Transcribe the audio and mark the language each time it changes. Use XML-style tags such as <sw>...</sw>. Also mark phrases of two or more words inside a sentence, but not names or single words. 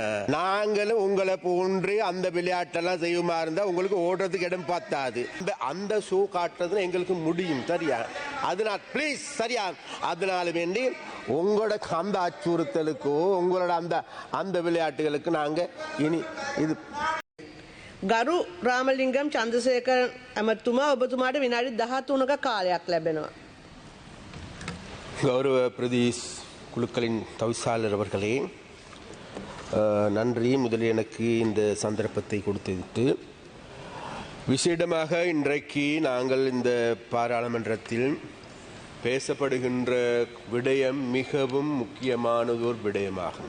<ta>நாங்களும் உங்களை போன்று அந்த விளையாட்டெல்லாம் செய்யுமா இருந்தா உங்களுக்கு ஓடுறதுக்கு இடம் பார்த்தாது. அந்த ஷோ காட்டுறதுன்னு எங்களுக்கு முடியும் சரியா. அதனால் ப்ளீஸ் சரியா, அதனால வேண்டி உங்களோட அந்த அச்சுறுத்தலுக்கோ உங்களோட அந்த அந்த விளையாட்டுகளுக்கு நாங்க இனி இது</ta> <si>ගරු රාමලිංගම් චන්ද්‍රසේකර ඇමතුමා ඔබතුමාට විනාඩි 13ක කාලයක් ලැබෙනවා.</si> <ta>கௌரவ பிரதேஷ் குழுக்களின் தவிசாளர் அவர்களே, நன்றி. முதலில் எனக்கு இந்த சந்தர்ப்பத்தை கொடுத்துவிட்டு விசேடமாக இன்றைக்கு நாங்கள் இந்த பாராளுமன்றத்தில் பேசப்படுகின்ற விடயம் மிகவும் முக்கியமானதோர் விடயமாகும்.</ta>